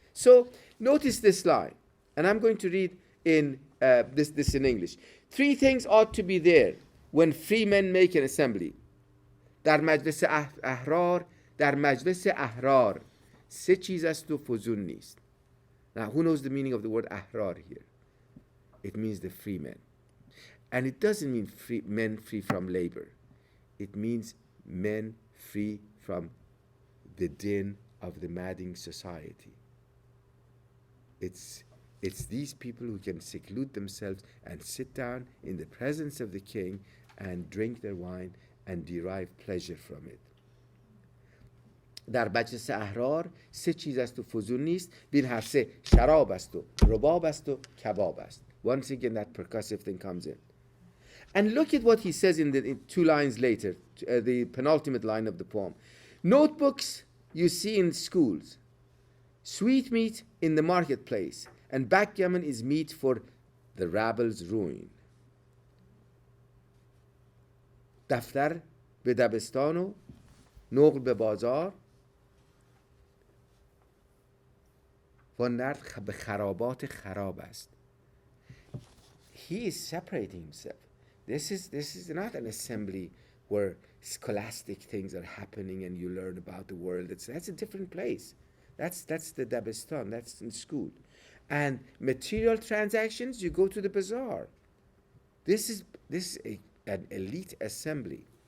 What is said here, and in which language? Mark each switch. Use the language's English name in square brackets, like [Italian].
[English] So notice this line, and I'm going to read in this in English. 3 things ought to be there when free men make an assembly. [Persian] در مجلس احرار در مجلس احرار 3 چیز است و فزون نیست. [English] Now, who knows the meaning of the word ahrar here? It means the free men. And it doesn't mean men free from labor. It means men free from the din of the madding society. It's these people who can seclude themselves and sit down in the presence of the king and drink their wine and derive pleasure from it. [Persian] در مجلس احرار 3 چیز است و فزون نیست. بین هر 3 شراب است و رباب است و کباب است. [English] Once again that percussive thing comes in. And look at what he says in 2 lines later, the penultimate line of the poem. Notebooks you see in schools, sweetmeat in the marketplace, and backgammon is meat for the rabble's ruin. [Persian] دفتر به دبستان و نقل به بازار و نرد به خرابات خراب است. [English] He is separating himself. This is not an assembly where scholastic things are happening and you learn about the world. That's a different place. That's the Dabistan. That's in school. And material transactions, you go to the bazaar. This is an elite assembly.